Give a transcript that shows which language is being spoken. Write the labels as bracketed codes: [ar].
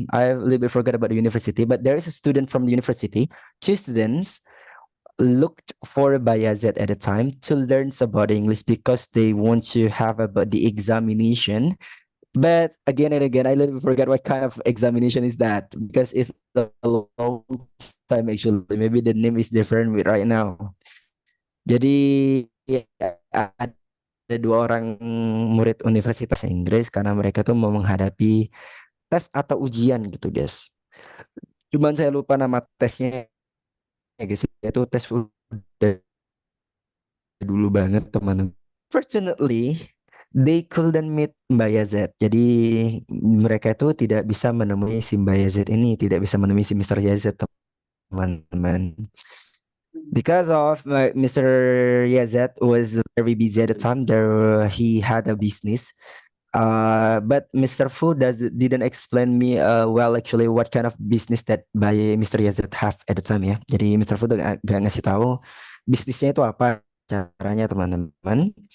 [en] I a little bit forgot about the university, but there is a student from the university, 2 students looked for Bayazet at the time to learn about English because they want to have about the examination. But again and again, I little forget what kind of examination is that because it's a long time actually. Maybe the name is different right now. [id] Jadi ya, ada dua orang murid Universitas Inggris karena mereka tuh mau menghadapi tes atau ujian gitu guys. Cuman saya lupa nama tesnya ya guys. Itu tes udah dulu banget teman-teman. [en] Fortunately, they couldn't meet Mbak Yazet. [id] Jadi mereka itu tidak bisa menemui si Mbak Yazet ini, tidak bisa menemui si Mr. [en] Yazet teman-teman. Because of Mr. Yazet was very busy at the time. There he had a business. But Mr. Fu didn't explain me well actually what kind of business that by Mr. [id] Yazet have at the time ya. Jadi Mr. Fu tuh gak ngasih tahu bisnisnya itu apa caranya teman-teman.